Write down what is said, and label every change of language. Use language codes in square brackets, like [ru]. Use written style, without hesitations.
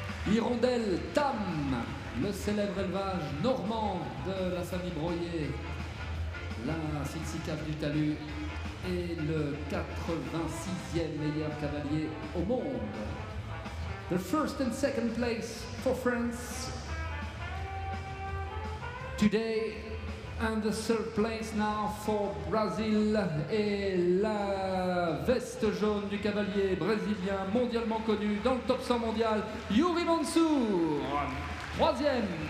[fr] Hirondelle Tam, le célèbre élevage normand de la famille Broyer, la Silsicaf du Talus est le 86e meilleur cavalier au monde. [en] The first and second place for France today, and the third place now for Brazil. [fr] Et la veste jaune du cavalier brésilien mondialement connu dans le top 100 mondial, Yuri Mansour, troisième.